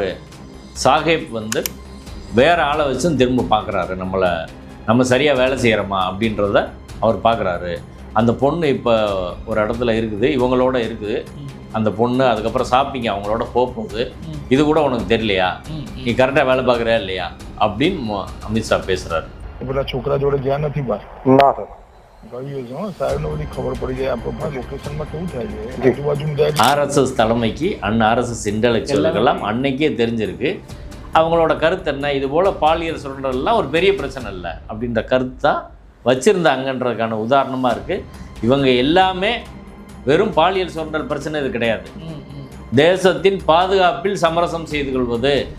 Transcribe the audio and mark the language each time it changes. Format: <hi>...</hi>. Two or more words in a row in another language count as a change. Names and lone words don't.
<ta>சாஹேப் வந்து வேறு ஆளை வச்சும் திரும்ப பார்க்குறாரு, நம்ம சரியாக வேலை செய்கிறோமா அப்படின்றத அவர் பார்க்குறாரு. அந்த பொண்ணு இப்போ ஒரு இடத்துல இருக்குது, இவங்களோட இருக்குது அந்த பொண்ணு. அதுக்கப்புறம் ஷாப்பிங் அவங்களோட போகுது. இது கூட உனக்கு தெரியலையா, நீ கரெக்டாக வேலை பார்க்குறியா இல்லையா அப்படின்னு அமித்ஷா பேசுகிறாரு.</ta> <gu>પેલા છોકરા જોડે ગયા નથી બહાર ના સર ગયું છે સાહેબ ને બધી ખબર પડી જાય આપણા લોકેશનમાં કેવું થાય છે આજુબાજુ</gu> <ta>ஆர்எஸ்எஸ் தலைமைக்கு ஆர்எஸ்எஸ் இன்டெலெக்சுவல்கெல்லாம் அன்னைக்கே தெரிஞ்சிருக்கு அவங்களோட கருத்து என்ன, இது போல் பாலியல் சுரண்டல்லாம் ஒரு பெரிய பிரச்சனை இல்லை அப்படின்ற கருத்து தான் வச்சுருந்தாங்கன்றதுக்கான உதாரணமாக இருக்குது. இவங்க எல்லாமே வெறும் பாலியல் சுரண்டல் பிரச்சனை இது கிடையாது, தேசத்தின் பாதுகாப்பில் சமரசம் செய்து கொள்வது.</ta>